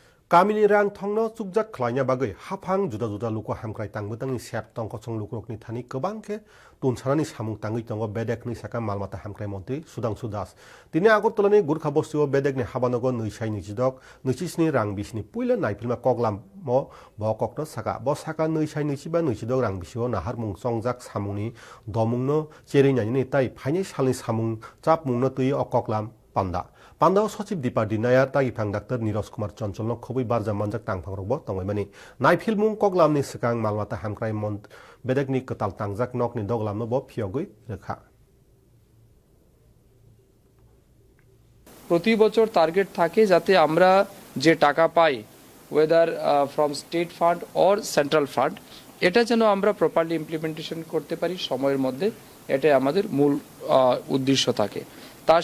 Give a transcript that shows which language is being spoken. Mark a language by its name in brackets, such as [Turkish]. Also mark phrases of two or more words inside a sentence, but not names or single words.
[Kok Borok] Kamini rang thongno chukjak khlaina bagai hafang juda luko hamkrai tangbutangni sep tongkosong lukrokni thani kobangke tunsanani samung tangui tongo bedekni saka malmata hamkrai mantri Sudhanshu Das tini Agartalani Gurkha bostio bedekni habanogo nuisai nijidok nuisisni rang bisni puila naipilma koglam mo bokokno saka bo saka nuisai nuisiba nuisidok rang bisio nahar mung songjak samungni domungno cherinani tai phaini salni samung chap mungno tui okoklam Pandao Sachib Deepa Dinaya tagi phang Dr. Neeraj Kumar Chanchalno khobui barja manjak tangphangrokbo tongmaimani naifilmung koglamni sikang malmata hamkrai mont bedekni katal tangjak nokni doglamno bo phiogui rekha [Bangla] প্রতি বছর টার্গেট থাকে যাতে আমরা যে টাকা পাই [English] whether from state fund or central fund [Bangla] এটা যেন আমরা [English] properly implementation [Bangla] করতে পারি সময়ের মধ্যে এটাই আমাদের মূল উদ্দেশ্য থাকে তার